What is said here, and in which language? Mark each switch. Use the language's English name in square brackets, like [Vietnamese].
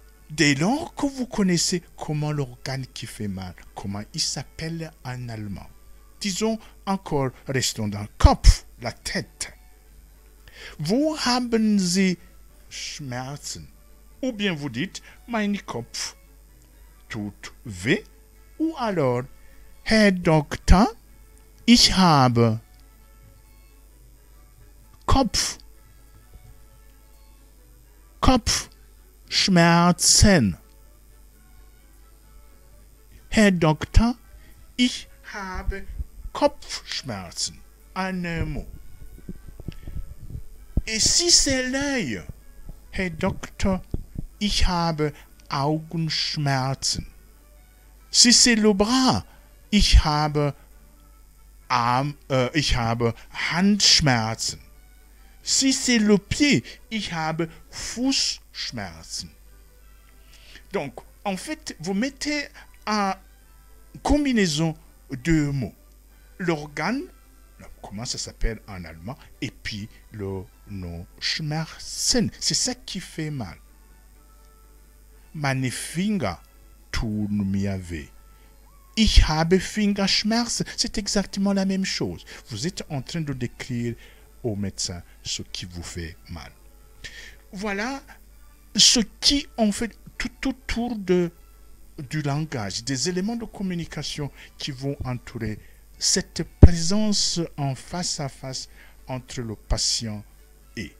[French] Dès lors que vous connaissez comment l'organe qui fait mal, comment il s'appelle en allemand. Disons encore, restons dans Kopf, la tête. [German] Wo haben Sie Schmerzen? [French] Ou bien vous dites, [German] mein Kopf tut weh. [French] Ou alors, [German] Herr Doktor, ich habe Kopfschmerzen. Herr Doktor, ich habe Kopfschmerzen. [French] Un mot. Et si c'est l'œil? [German] Herr Doktor, ich habe Augenschmerzen. [French] Si c'est le bras, [German] ich habe Handschmerzen. [French] Si c'est le pied, [German] ich habe Fußschmerzen. [French] Donc, en fait, vous mettez en combinaison deux mots. L'organe, comment ça s'appelle en allemand, et puis le nom Schmerzen. C'est ça qui fait mal. [German] Meine Finger tun mir weh. Ich habe Fingerschmerzen. [French] C'est exactement la même chose. Vous êtes en train de décrire au médecin ce qui vous fait mal. Voilà ce qui, en fait, tout autour du langage, des éléments de communication qui vont entourer cette présence en face à face entre le patient et.